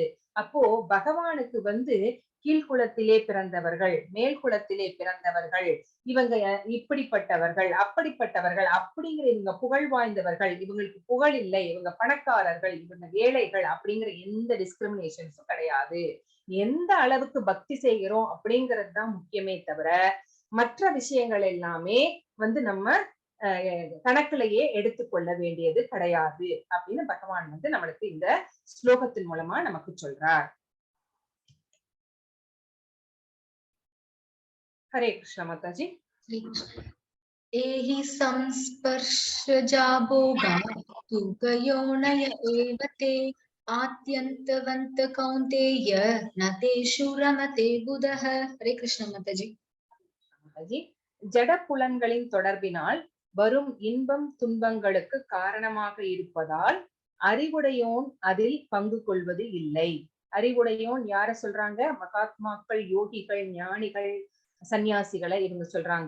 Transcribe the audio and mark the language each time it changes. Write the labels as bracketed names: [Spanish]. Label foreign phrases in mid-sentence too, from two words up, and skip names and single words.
[Tamil] அப்போ பகவானுக்கு வந்து கீழ்குலத்திலே பிறந்தவர்கள், மேல் குலத்திலே பிறந்தவர்கள், இவங்க இப்படிப்பட்டவர்கள் அப்படிப்பட்டவர்கள் அப்படிங்கிற இவங்க புகழ் வாய்ந்தவர்கள், இவங்களுக்கு புகழ் இல்லை, இவங்க பணக்காரர்கள், இவங்க ஏழைகள் அப்படிங்கிற எந்த டிஸ்கிரிமினேஷன்ஸும் கிடையாது. எந்த அளவுக்கு பக்தி செய்கிறோம் அப்படிங்கிறது தான் முக்கியமே தவிர மற்ற விஷயங்கள் எல்லாமே வந்து நம்ம கணக்கிலேயே எடுத்துக்கொள்ள வேண்டியது கிடையாது அப்படின்னு பகவான் வந்து நம்மளுக்கு இந்த ஸ்லோகத்தின் மூலமா நமக்கு சொல்றார். [Hindi] हरे कृष्ण माता जी। [Sanskrit] एहि संस्पर्शजा भोगा तु गयोनय एव ते आत्यन्तवन्त कौन्तेय न तेषु रमते बुधः। [Hindi] हरे कृष्ण माता जी। [Tamil] ஜட புலன்களின் தொடர்பினால் வரும் இன்பம் துன்பங்களுக்கு காரணமாக இருப்பதால் அறிவுடையோன் அதில் பங்கு கொள்வது இல்லை. அறிவுடையோன் யார சொல்றாங்க? மகாத்மாக்கள், யோகிகள், ஞானிகள், சன்னியாசிகளை இவங்க சொல்றாங்க.